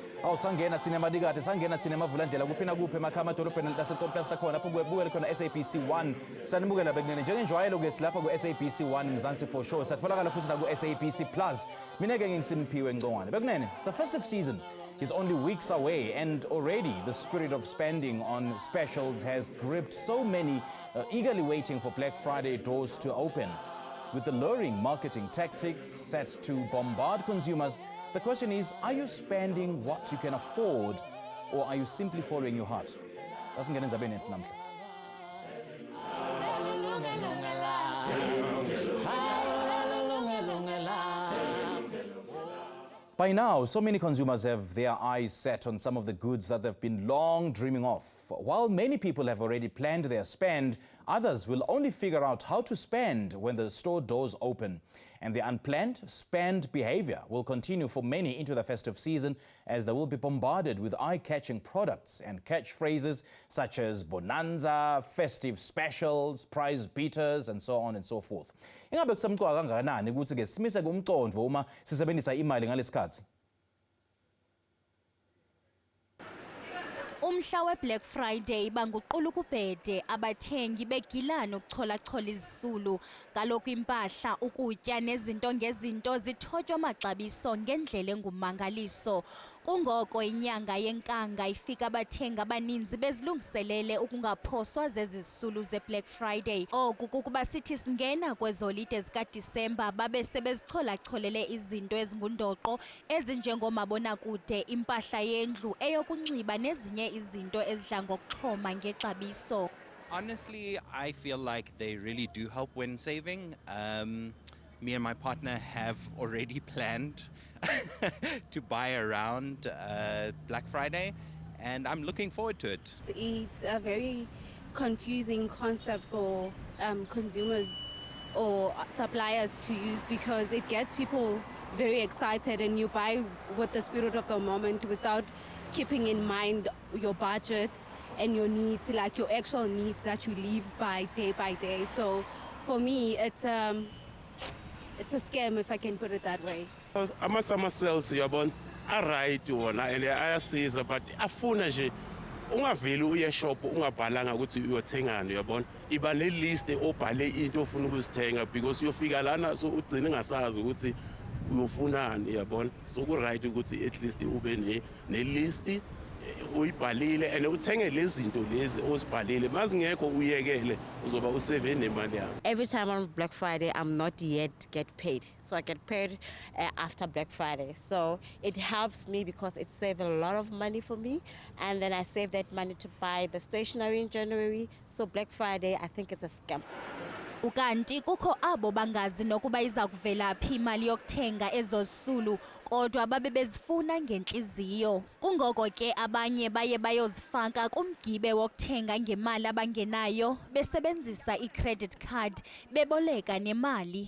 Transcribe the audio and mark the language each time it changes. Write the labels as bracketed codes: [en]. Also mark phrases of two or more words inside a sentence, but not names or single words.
[ss] sangena thina emadikade sangena thina emavulandlela kuphina kuphi emakhaya amadolobheni laseTomplas lakhona lapho kubukela khona SABC 1 sanibukela bekunene njengenjwayelo ke silapha ku SABC 1 Mzansi [en] for sure [ss] satfolakala futhi na ku SABC Plus mina ke ngisimpiwe Ngcongwane bekunene. [en] The festive season is only weeks away and already the spirit of spending on specials has gripped so many eagerly waiting for Black Friday doors to open. With the luring marketing tactics set to bombard consumers, the question is, are you spending what you can afford or are you simply following your heart? [ss] Asingena endzabeni yethu namhla. [en] By now, so many consumers have their eyes set on some of the goods that they've been long dreaming of. While many people have already planned their spend, others will only figure out how to spend when the store doors open. And the unplanned spend behavior will continue for many into the festive season as they will be bombarded with eye-catching products and catchphrases such as bonanza, festive specials, prize beaters, and so on and so forth. [zu] Ingabe kusamqoka kangakanani ukuthi ke simise kumqondo uma sisebenzisa imali ngalesikhathi? [xh] Umhla we-Black Friday banguqula ukubhede abathengi begilana ukuchola-chola izisulu. Kaloku impahla, ukutya nezinto ngezinto zithotywa amaxabiso ngendlela engumangaliso. Kungoko inyanga yenkanga ifika abathengi abaninzi bezilungiselele ukungaphoswa zezisulu ze-Black Friday. Oku kukuba sithi singena kwezolide zikaDisemba babe sebezichola-cholele izinto ezingundoqo ezinjengomabonakude, impahla yendlu, eyokunxiba nezinye izinto ezidla ngokuxhoma ngexabiso. [en] Honestly, I feel like they really do help when saving. Me and my partner have already planned to buy around Black Friday, and I'm looking forward to it. It's a very confusing concept for consumers or suppliers to use because it gets people very excited and you buy with the spirit of the moment without keeping in mind your budget and your needs, like your actual needs that you live by day. So for me, it's a scam, if I can put it that way. [zu] Ama-summer sales yabona a-right wona and ayasiza but afuna nje ungaveli uye eshop ungabhalanga ukuthi uyothengani yabona iba ne-list obhale into ofuna ukuzithenga because uyofika lana so ugcine ungasazi ukuthi uyofunani yabona so ku-right ukuthi [en] at least [zu] ube ne-list uyibhalile and uthenge lezi zinto lezi ozibhalile mazingekho uyekele uzoba usave nemali yakho. [en] Every time on Black Friday I'm not yet get paid, so I get paid after Black Friday, so it helps me because it saves a lot of money for me and then I save that money to buy the stationery in January. So Black Friday I think it's a scam. [xh] Ukanti kukho abo bangazi nokuba iza kuvela phi imali yokuthenga ezo zisulu kodwa babe bezifuna ngenhliziyo. Kungoko ke abanye baye bayozifaka kumgibe wokuthenga ngemali abangenayo besebenzisa i-credit card beboleka nemali.